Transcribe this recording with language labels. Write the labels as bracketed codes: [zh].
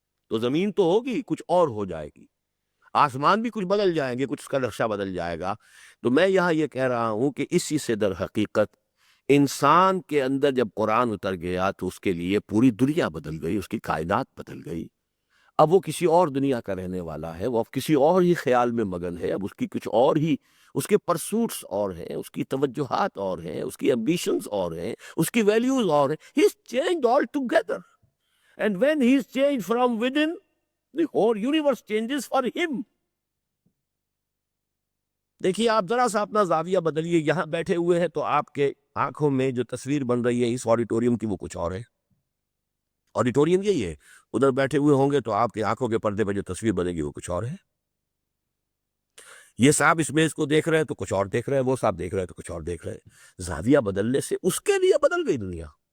[ur] تو زمین تو ہوگی، کچھ اور ہو جائے گی، آسمان بھی کچھ بدل جائیں گے، کچھ اس کا نقشہ بدل جائے گا۔ تو میں یہاں یہ کہہ رہا ہوں کہ اسی سے در حقیقت انسان کے اندر جب قرآن اتر گیا تو اس کے لیے پوری دنیا بدل گئی، اس کی کائنات بدل گئی۔ اب وہ کسی اور دنیا کا رہنے والا ہے، وہ اب کسی اور ہی خیال میں مگن ہے، اب اس کی کچھ اور ہی، اس کے پرسوٹس اور ہیں، اس کی توجہات اور ہیں، اس کی ایمبیشنز اور ہیں، اس کی ویلیوز اور ہیں۔ [en] He is changed all together. And when he is changed from within, the whole universe changes for him. [ur] دیکھیے آپ ذرا سا اپنا زاویہ بدلیے، یہاں بیٹھے ہوئے ہیں تو آپ کے آنکھوں میں جو تصویر بن رہی ہے اس آڈیٹوریم کی وہ کچھ اور ہے، آڈیٹوریم یہی ہے، ادھر بیٹھے ہوئے ہوں گے تو آپ کے آنکھوں کے پردے پہ جو تصویر بنے گی وہ کچھ اور ہے۔ یہ صاحب اس میز کو دیکھ رہے ہیں تو کچھ اور دیکھ رہے ہیں، وہ صاحب دیکھ رہے ہیں تو کچھ اور دیکھ رہے ہیں۔ زاویہ بدلنے سے اس کے لیے بدل گئی دنیا۔